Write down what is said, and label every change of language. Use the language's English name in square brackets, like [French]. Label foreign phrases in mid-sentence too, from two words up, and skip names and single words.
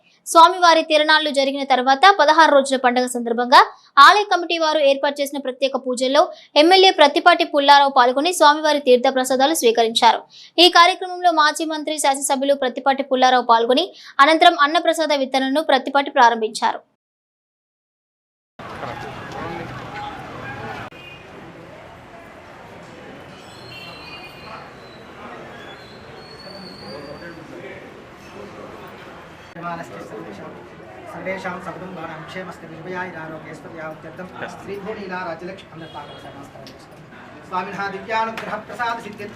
[Telugu] స్వామివారి తిరణాళ్లు జరిగిన తర్వాత 16 రోజుల పండుగ సందర్భంగా ఆలయ కమిటీ వారు ఏర్పాటు చేసిన ప్రత్యేక పూజల్లో ఎమ్మెల్యే ప్రత్తిపాటి పుల్లారావు పాల్గొని స్వామివారి తీర్థ ప్రసాదాలు స్వీకరించారు. ఈ కార్యక్రమంలో మాజీ మంత్రి శాసనసభ్యులు ప్రత్తిపాటి పుల్లారావు పాల్గొని అనంతరం అన్నప్రసాద వితరణను ప్రత్తిపాటి ప్రారంభించారు. [Sanskrit] सर्वेषां सकुटुम्बानां क्षेमस्य निर्भयाय आरोग्यैश्वर्यावत्यर्थं श्रीभूनीला राज्यलक्ष्मी स्वामिनः दिव्यानुग्रह प्रसाद सिद्धित्वा